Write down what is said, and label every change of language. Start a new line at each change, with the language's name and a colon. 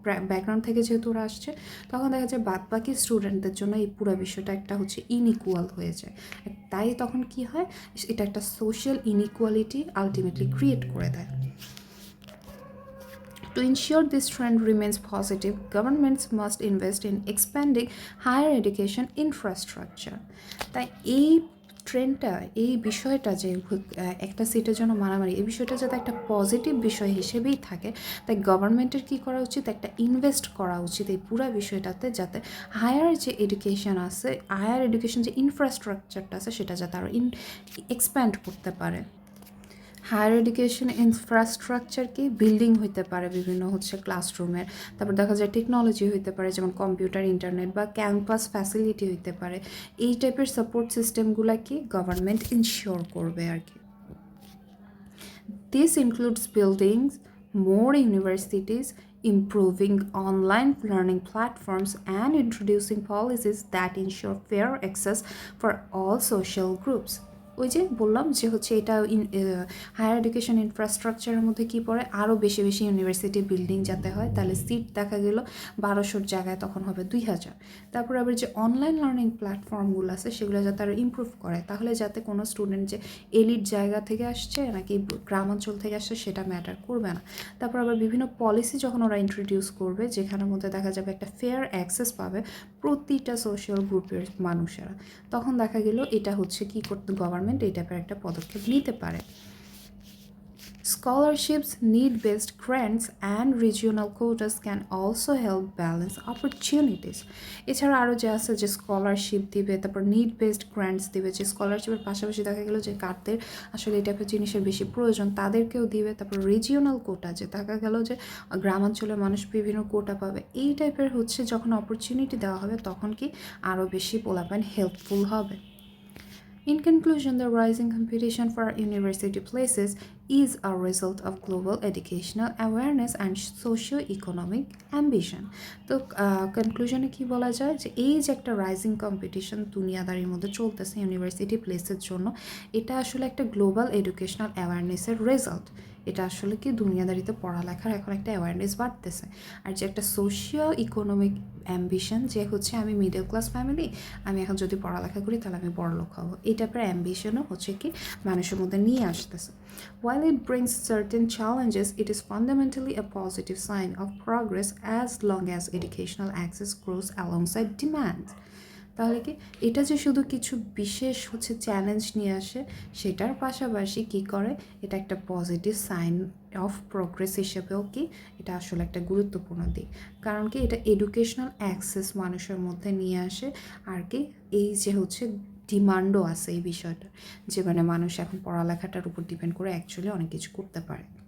Bangla: Background থেকে যেহেতু ওরা আসছে, তখন দেখা যায় বাদ বাকি স্টুডেন্টদের জন্য এই পুরো বিষয়টা একটা হচ্ছে ইনইকুয়াল হয়ে যায়। তাই তখন কি হয়, এটা একটা সোশ্যাল ইনইকুয়ালিটি আলটিমেটলি ক্রিয়েট করে দেয়।
English: To ensure this trend remains positive, governments must invest in expanding higher education infrastructure.
Bangla: তাই এই ট্রেন্ডটা, এই বিষয়টা যে একটা সিটের জন্য মারামারি, এই বিষয়টা যাতে একটা পজিটিভ বিষয় হিসেবেই থাকে, তাই গভর্নমেন্টের কী করা উচিত, একটা ইনভেস্ট করা উচিত এই পুরো বিষয়টাতে, যাতে হায়ার যে এডুকেশন আছে, হায়ার এডুকেশন যে ইনফ্রাস্ট্রাকচারটা আছে সেটা যাতে আরও এক্সপ্যান্ড করতে পারে। হায়ার এডুকেশন ইনফ্রাস্ট্রাকচার কি বিল্ডিং হইতে পারে বিভিন্ন হচ্ছে ক্লাসরুমের, তারপর দেখা যায় টেকনোলজি হইতে পারে যেমন কম্পিউটার, ইন্টারনেট বা ক্যাম্পাস ফ্যাসিলিটি হইতে পারে। এই টাইপের সাপোর্ট সিস্টেমগুলো কি গভর্নমেন্ট ইনশিওর করবে আর কি।
English: This includes building more universities, improving online learning platforms, and introducing policies that ensure fair access for all social groups.
Bangla: ওই যে বললাম যে হচ্ছে এটা হায়ার এডুকেশন ইনফ্রাস্ট্রাকচারের মধ্যে কি পড়ে, আরও বেশি বেশি ইউনিভার্সিটি বিল্ডিং যাতে হয়, তাহলে সিট দেখা গেল 1200-র জায়গায় তখন হবে 2000। তারপর আবার যে অনলাইন লার্নিং প্ল্যাটফর্মগুলো আছে সেগুলো যাতে আরও ইমপ্রুভ করে, তাহলে যাতে কোনো স্টুডেন্ট যে এলিট জায়গা থেকে আসছে নাকি গ্রামাঞ্চল থেকে আসছে সেটা ম্যাটার করবে না। তারপর আবার বিভিন্ন পলিসি যখন ওরা ইন্ট্রোডিউস করবে যেখানের মধ্যে দেখা যাবে একটা ফেয়ার অ্যাক্সেস পাবে প্রতিটা সোশ্যাল গ্রুপের মানুষেরা, তখন দেখা গেল এটা হচ্ছে কি করতে গভর্নমেন্ট এই টাইপের একটা পদক্ষেপ নিতে পারে।
English: Scholarships, need-based grants, and regional quotas can also help balance opportunities.
Bangla: এছাড়া আরও যে আছে যে স্কলারশিপ দিবে, তারপর নিড-বেসড গ্র্যান্টস দিবে, যে স্কলারশিপের পাশাপাশি দেখা গেলো যে কারদের আসলে এই টাইপের জিনিসের বেশি প্রয়োজন তাদেরকেও দিবে। তারপর রিজিওনাল কোটা, যে দেখা গেল যে গ্রামাঞ্চলের মানুষ বিভিন্ন কোটা পাবে, এই টাইপের হচ্ছে যখন অপরচুনিটি দেওয়া হবে তখন কি আরও বেশি পোলাপান হেল্পফুল হবে।
English: In conclusion, the rising competition for university places is a result of global educational awareness and socio-economic ambition.
Bangla: তো কনক্লুশনে কি বলা যায় যে এই যে একটা রাইজিং কম্পিটিশন দুনিয়াদারির মধ্যে চলতেছে ইউনিভার্সিটি প্লেসের জন্য, এটা আসলে একটা গ্লোবাল এডুকেশনাল অ্যাওয়ারনেসের রেজাল্ট। এটা আসলে কি দুনিয়াদারিতে পড়ালেখার এখন একটা অ্যাওয়ারনেস বাড়তেছে। আর যে একটা সোশিও ইকোনমিক অ্যাম্বিশন, যে হচ্ছে আমি মিডল ক্লাস ফ্যামিলি, আমি এখন যদি পড়ালেখা করি তাহলে আমি বড়লোক হব, এই টাইপের অ্যাম্বিশনও হচ্ছে কি মানুষের মধ্যে নিয়ে আসতেছে।
English: While it brings certain challenges, it is fundamentally a positive sign of progress as long as educational access grows alongside demand.
Bangla: তাহলে কি এটা যে শুধু কিছু বিশেষ হচ্ছে চ্যালেঞ্জ নিয়ে আসে, সেটার পাশাপাশি কি করে, এটা একটা পজিটিভ সাইন অফ প্রোগ্রেস হিসেবেও কি এটা আসলে একটা গুরুত্বপূর্ণ দিক। কারণ কি এটা এডুকেশনাল অ্যাক্সেস মানুষের মধ্যে নিয়ে আসে, আর কি এই যে হচ্ছে ডিমান্ডও আছে এই বিষয়টা, যে মানে মানুষ এখন পড়ালেখাটার উপর ডিপেন্ড করে অ্যাকচুয়ালি অনেক কিছু করতে পারে।